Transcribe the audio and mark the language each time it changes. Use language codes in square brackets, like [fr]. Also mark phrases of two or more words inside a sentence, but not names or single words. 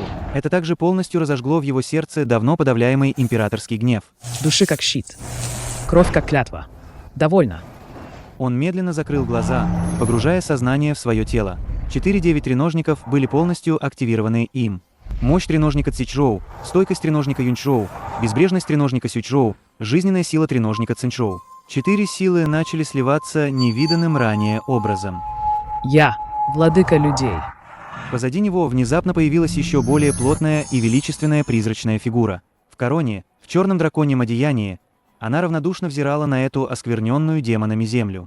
[ru] Это также полностью разожгло в его сердце давно подавляемый императорский гнев. Души как щит. Кровь как клятва. Довольно. Он медленно закрыл глаза, погружая сознание в свое тело. 4-9 треножников были полностью активированы им. Мощь треножника Цичжоу, стойкость треножника Юньчжоу, безбрежность треножника Сючжоу, жизненная сила треножника Цинчжоу. 4 силы начали сливаться невиданным ранее образом. Я – владыка людей. Позади него внезапно появилась еще более плотная и величественная призрачная фигура. В короне, в черном драконьем одеянии, она равнодушно взирала на эту оскверненную демонами землю.